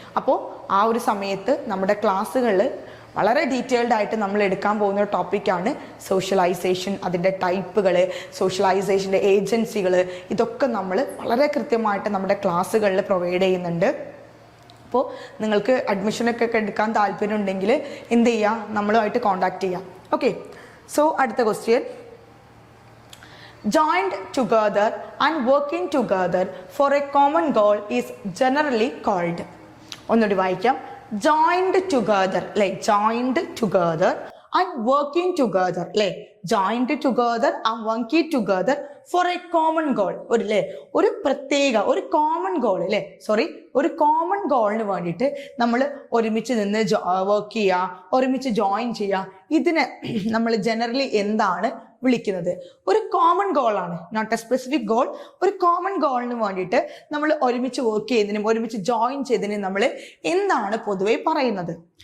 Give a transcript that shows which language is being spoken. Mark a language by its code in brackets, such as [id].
[ml] അപ്പോൾ ആ ഒരു സമയത്ത് നമ്മുടെ ക്ലാസ്സുകളിൽ വളരെ ഡീറ്റെയിൽഡ് ആയിട്ട് നമ്മൾ എടുക്കാൻ പോകുന്ന ഒരു ടോപ്പിക്കാണ് സോഷ്യലൈസേഷൻ, അതിൻ്റെ ടൈപ്പുകൾ, സോഷ്യലൈസേഷൻ്റെ ഏജൻസികൾ, ഇതൊക്കെ നമ്മൾ വളരെ കൃത്യമായിട്ട് നമ്മുടെ ക്ലാസ്സുകളിൽ പ്രൊവൈഡ് ചെയ്യുന്നുണ്ട്. അപ്പോൾ നിങ്ങൾക്ക് അഡ്മിഷനൊക്കെ എടുക്കാൻ താല്പര്യം ഉണ്ടെങ്കിൽ എന്ത് ചെയ്യുക, നമ്മളുമായിട്ട് കോൺടാക്ട് ചെയ്യാം. [en] okay, so [ml] അടുത്ത question: [en] joined together and working together for a common goal is generally called. [ml] ഒന്നുകൂടി വായിക്കാം. [en] joined together അല്ലേ, joined together and working together അല്ലേ, joined together and working together for a common goal. [ml] ഒരു പ്രത്യേക ഒരു common goal അല്ലേ, ഒരു common ഗോളിന് വേണ്ടിയിട്ട് നമ്മൾ ഒരുമിച്ച് നിന്ന് വർക്ക് ചെയ്യുക, ഒരുമിച്ച് ജോയിൻ ചെയ്യുക. ഇതിന് നമ്മൾ ജനറലി എന്താണ് വിളിക്കുന്നത്? ഒരു common ഗോളാണ്, [en] Not a specific goal. [ml] ഒരു കോമൺ ഗോളിന് വേണ്ടിയിട്ട് നമ്മൾ ഒരുമിച്ച് വർക്ക് ചെയ്തതിനും ഒരുമിച്ച് ജോയിൻ ചെയ്തതിനും നമ്മൾ എന്താണ് പൊതുവെ പറയുന്നത്?